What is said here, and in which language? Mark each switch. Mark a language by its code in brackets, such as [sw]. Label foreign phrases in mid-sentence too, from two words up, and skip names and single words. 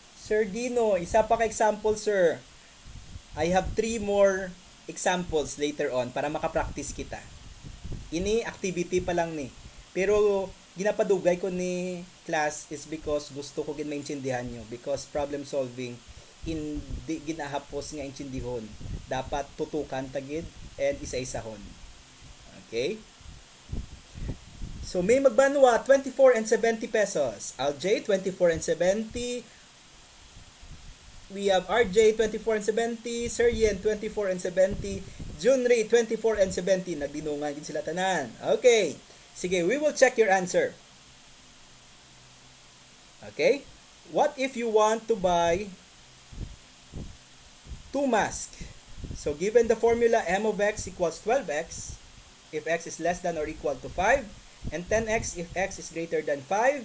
[hil] Sir Dino, isa pa ka example, sir. [en] I have 3 more examples later on [hil] para makapractice kita. Ini activity pa lang ni. Pero ginapadugay ko ni class [en] is because [hil] gusto ko gin maintindihan nyo. [en] Because problem solving [hil] hindi ginahapos nga intindihon. Dapat tutukan tagid and isa-isahon. [en] Okay? [hil] So may magbanwa 24 and 70 pesos. Aljay 24 and 70. [en] We have RJ 24 and 70, Sir Yen 24 and 70, Junri 24 and 70. [hil] Nagdinungan din sila tanan. [en] Okay. Sige, we will check your answer. Okay? What if you want to buy 2 masks? So given the formula m of x equals 12x if x is less than or equal to 5 and 10x if x is greater than 5.